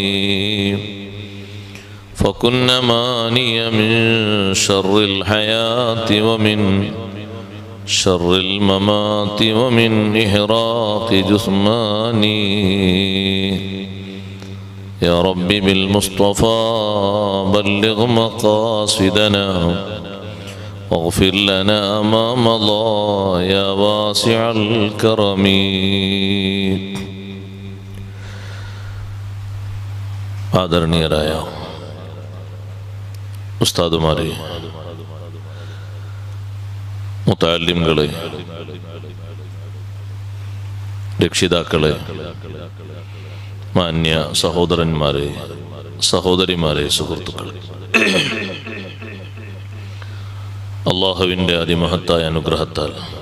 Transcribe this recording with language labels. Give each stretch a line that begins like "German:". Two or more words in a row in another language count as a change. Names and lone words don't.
Arabic: فكن ماني من شر الحياة ومن شر الممات ومن إحراق جثماني. يا رب بالمصطفى بلغ مقاصدنا واغفر لنا ما مضى يا واسع الكرم.
Malayalam: ആദരണീയരായ ഉസ്താദുമാരെ, മുതഅല്ലിംകളെ, രക്ഷിതാക്കളെ, മാന്യ സഹോദരന്മാരെ, സഹോദരിമാരെ, സുഹൃത്തുക്കളെ, അല്ലാഹുവിൻ്റെ അതിമഹത്തായ അനുഗ്രഹത്താൽ